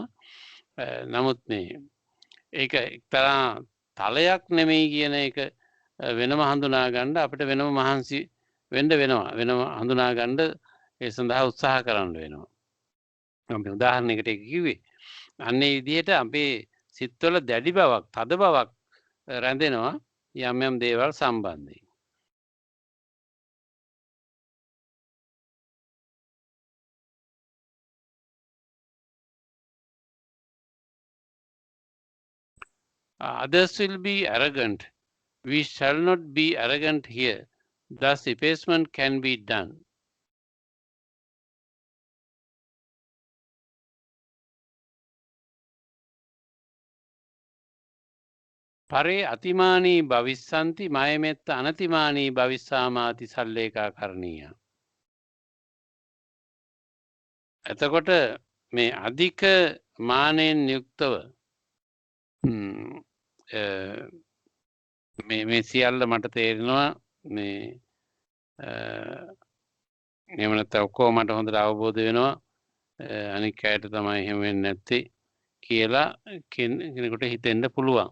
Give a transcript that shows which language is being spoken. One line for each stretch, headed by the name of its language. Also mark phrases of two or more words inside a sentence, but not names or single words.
Sinhala: නමුත් ඒක එක්තරා තලයක් නෙමෙයි කියන එක වෙනම හඳුනා ගන්න අපිට වෙනම මහන්සි වෙන්න වෙනවා. වෙනම හඳුනා ගන්න ඒ සඳහා උත්සාහ කරන්න වෙනවා. මම උදාහරණයකට කිව්වේ. අන්නේ විදිහට අපේ සිත්වල දැඩි බවක්, තද බවක් රැඳෙනවා යම් යම් දේවල් සම්බන්ධයෙන්.
English: Others will be arrogant. We shall not be arrogant here. Thus effacement can be done.
Pali: පරේ අතිමානී භවිස්සන්ති මයමෙත්ත අනතිමානී භවිස්සාමාති සල්ලේකා කරණීය.
Sinhala: එතකොට මේ අධික මානෙන් යුක්තව මේ සියල්ල මට තේරෙනවා මේ එහෙම නැත්නම් ඔක්කොම මට හොඳට අවබෝධ වෙනවා අනික් අයට තමයි එහෙම වෙන්නේ නැත්තේ කියලා කෙනෙකුට හිතෙන්න පුළුවන්.